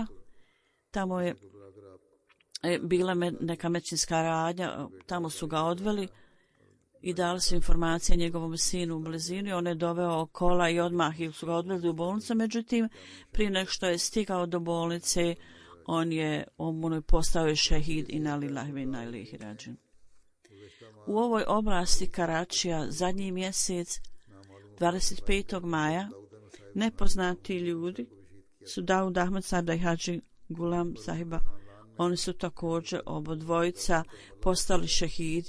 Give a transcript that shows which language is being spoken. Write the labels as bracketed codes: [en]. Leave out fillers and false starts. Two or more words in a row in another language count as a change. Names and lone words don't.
[bs] Tamo je bila neka medicinska radnja, tamo su ga odveli i dali su informacije njegovom sinu u blizini. On je doveo kola i odmah su ga odveli u bolnicu. Međutim, prije nego što je stigao do bolnice, on je postao šehid. [ar] إنا لله و إنا إليه راجعون. [bs] U ovoj oblasti Karačija zadnji mjesec, 25. maja, nepoznati ljudi su Daud Ahmed Sada i Hadži Gulam sahiba. Oni su također obodvojica postali šehidi.